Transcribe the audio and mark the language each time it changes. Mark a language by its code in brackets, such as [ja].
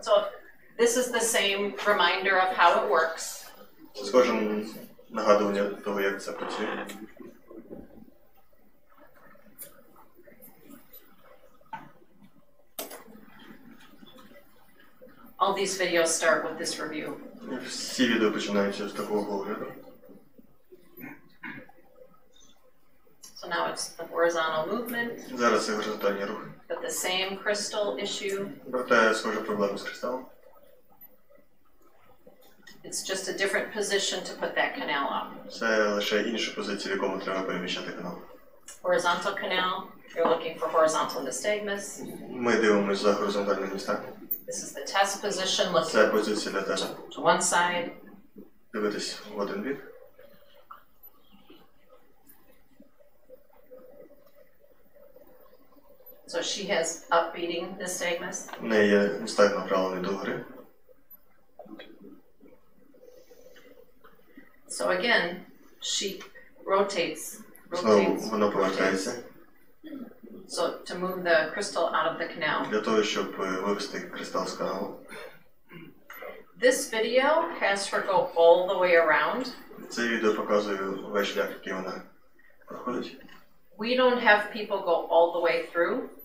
[en] So this is the same reminder of how it works. [uk] Це схоже нагадування того, як це працює. [en] All these videos start with this review. [uk] Всі відео починаються з такого огляду. [en] So now it's the horizontal movement, [uk] Зараз це горизонтальні рухи. [en] but the same crystal issue. [uk] Проте схожа проблема з кристалом. [en] It's just a different position to put that canal up. [uk] Це лише інша позиція, в якому треба переміщати канал. [en] Horizontal canal, you're looking for horizontal nystagmus. [uk] Ми дивимося за горизонтальним містом. [en] This is the test position, [uk] Це [en] looking [uk] позиція для тесту. [en] to one side. [uk] дивитись в один бік. [en] So she has upbeating nystagmus. [uk] В неї є нестак направлений догори. [en] So again, she rotates. [uk] Знову воно повертається. [en] So to move the crystal out of the canal. [uk] Для того, щоб вивести кристал з каналу. [en] This video has her go all the way around. [uk] Це відео показує весь шлях, який вона проходить. [en] We don't have people go all the way through.